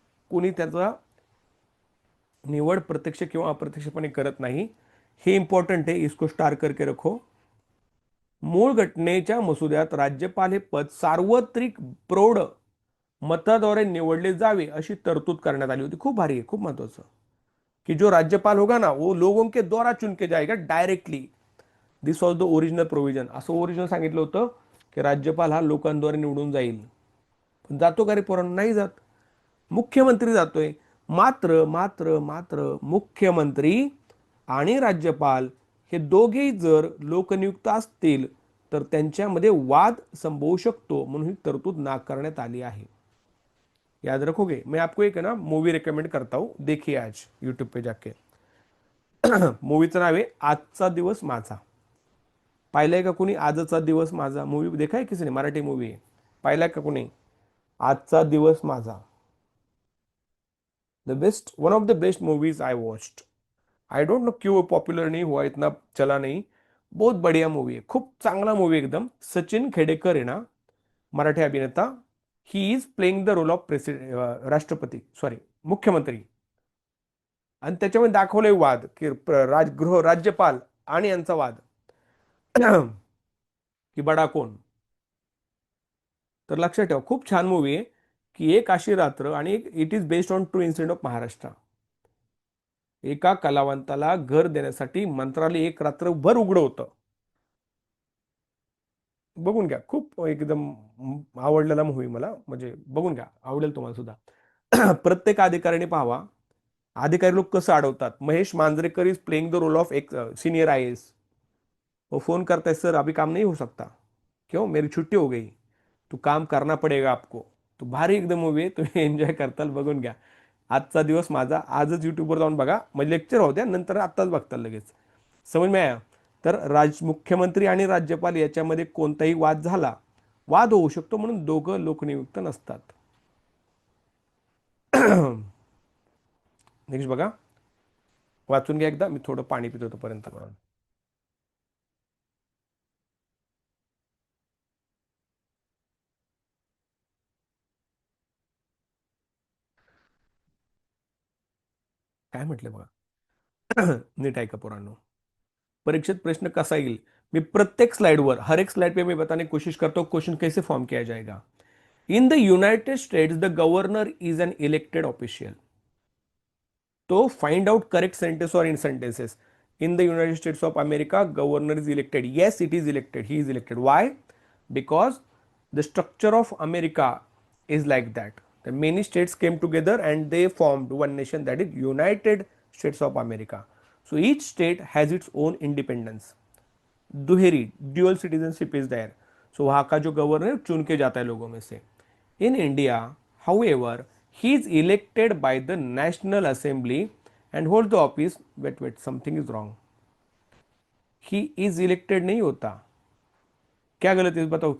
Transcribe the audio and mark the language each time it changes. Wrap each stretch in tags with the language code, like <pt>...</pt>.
<mr>कोणी त्याचा निवड प्रत्यक्ष किंवा अप्रत्यक्षपणे करत नाही. हे इंपॉर्टंट आहे,</mr> <hi>इसको स्टार करके रखो.</hi> <mr>मूळ घटनेच्या मसुद्यात राज्यपाल हे पद सार्वत्रिक प्रौढ मताद्वारे निवडले जावे अशी तरतूद करण्यात आली होती. खूप भारी आहे, खूप महत्वाचं.</mr> <hi>कि जो राज्यपाल होगा ना, वो लोगों के द्वारा चुन के जाएगा directly.</hi> <en>This was the original provision.</en> <mr>असं ओरिजिनल सांगितलं होतं की राज्यपाल हा लोकांद्वारे निवडून जाईल. पण जातो का रे पोरांनो? नाही जात. मुख्यमंत्री जातोय. मात्र मात्र मात्र मुख्यमंत्री आणि राज्यपाल हे दोघेही जर लोकनियुक्त असतील तर त्यांच्यामध्ये वाद संभवू शकतो, म्हणून ही तरतूद नाकारण्यात आली आहे.</mr> <hi>याद रखोगे? मैं आपको एक है ना मूवी रिकमेंड करता हूं, देखिए आज यूट्यूब पे जाके.</hi> <mr>मूवीचं नाव आहे आजचा दिवस माझा. पाहिलाय का कोणी आजचा दिवस माझा?</mr> <hi>मूवी देखा है किसी ने?</hi> <mr>मराठी मूवी आहे. पाहिलाय का कोणी आजचा दिवस माझा?</mr> <en>The best, one of the best movies I watched. I don't know</en> <hi>क्यों पॉप्युलर नहीं हुआ, इतना चला नहीं. बहुत बढ़िया मूवी है,</hi> <mr>खूप चांगला मूवी एकदम. सचिन खेडेकर आहे ना, मराठी अभिनेता.</mr> <en>he is playing the role of</en> <mr>राष्ट्रपती, सॉरी, मुख्यमंत्री. आणि त्याच्यामध्ये दाखवलंय वाद की राज्यपाल आणि यांचा वाद. की बडा कोण. तर लक्षात ठेवा, खूप छान मूवी आहे. की एक अशी रात्र, आणि</mr> <en>it is based on true incident of</en> <mr>Maharashtra. एका कलावंताला घर देण्यासाठी मंत्रालय एक रात्रभर उघडं होतं. बघून घ्या, खूप एकदम आवडलेला मूवी मला, म्हणजे बघून घ्या, आवडेल तुम्हाला सुद्धा. प्रत्येक अधिकाऱ्याने पाहावा. अधिकारी लोक कसं अडवतात.</mr> <hi>Mahesh Manjrekar</hi> <en>is playing the role of</en> <hi>एक सीनियर आईएएस. वो फोन करता है, सर अभी काम नहीं हो सकता. क्यों? मेरी छुट्टी हो गई. तो काम करना पडेगा आपको.</hi> <mr>तो भारी एकदम मूवी आहे, तुम्ही एन्जॉय करताल, बघून घ्या. आजचा दिवस माझा. आजच युट्यूबवर जाऊन बघा, म्हणजे लेक्चर होत्या नंतर आत्ताच बघताल लगेच.</mr> <hi>समज में आया?</hi> <mr>तर मुख्यमंत्री आणि राज्यपाल याच्यामध्ये कोणताही वाद झाला, वाद होऊ शकतो, म्हणून दोघं लोकनियुक्त नसतात. नेक्स्ट बघा, वाचून घ्या एकदा. मी थोडं पाणी पितो तोपर्यंत. काय म्हटलं बघा. नीट ऐका पोरांनो. परीक्षित प्रश्न कसा येईल,</mr> <hi>मैं प्रत्येक स्लाइडवर, हर एक स्लाइड पे मैं बताने की कोशिश करता हूं क्वेश्चन कैसे फॉर्म किया जाएगा.</hi> <en>In the United States the governor is an elected official. तो find out correct sentence और इन sentences. In the United States of America governor is elected. Yes, it is elected, he is elected. Why? because the structure of America is like that. The many states came together and they formed one nation, that is United States of America. So each state has its own independence.</en> <hi>दुहेरी</hi> <en>dual citizenship is there,</en> <hi>सो वहाँ का जो governor चुन के जाता है लोगों में से.</hi> <en>In India however he is elected by the national assembly and hold the office. Wait wait, something is wrong. He is elected</en> <hi>नहीं होता, क्या गलत है बताओ.</hi>